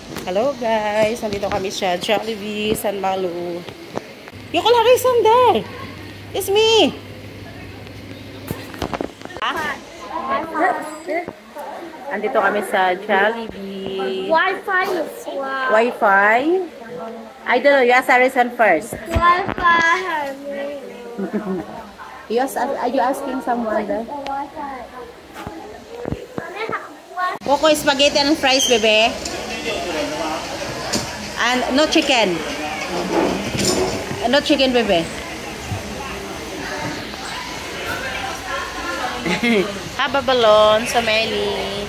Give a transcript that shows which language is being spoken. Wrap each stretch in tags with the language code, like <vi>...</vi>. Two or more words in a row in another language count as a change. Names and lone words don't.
<en>Hello guys,</en> <tl>nandito kami sa Jollibee, San Malu.</tl> <en>You call Harrison there. It's me.</en> <tl>Nandito kami sa Jollibee.</tl> <en>Wi-Fi is wow. Wi-Fi? I don't know, you ask Harrison first. Wi-Fi. Are you asking someone there? Wi-Fi. Coco, spaghetti and fries, bebe. And no chicken. No chicken, bebe. Have a balloon, so many.</en>